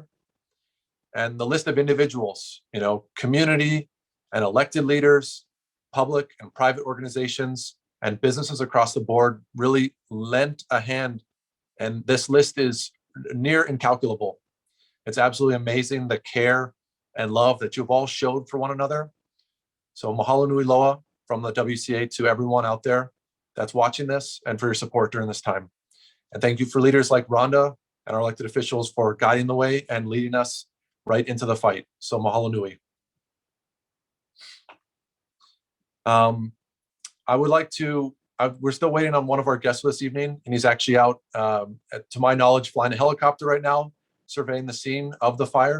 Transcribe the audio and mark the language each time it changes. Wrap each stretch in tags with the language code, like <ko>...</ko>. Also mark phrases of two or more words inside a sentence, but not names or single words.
<en>And the list of individuals, you know, community and elected leaders, public and private organizations, and businesses across the board really lent a hand. And this list is near incalculable. It's absolutely amazing the care and love that you've all showed for one another. So</en> <haw>mahalo nui loa</haw> <en>from the WCA to everyone out there that's watching this and for your support during this time. And thank you for leaders like Rhonda and our elected officials for guiding the way and leading us right into the fight.</en> <haw>So mahalo nui.</haw> <en>I would like to, we're still waiting on one of our guests this evening, and he's actually out, to my knowledge, flying a helicopter right now, surveying the scene of the fire.</en>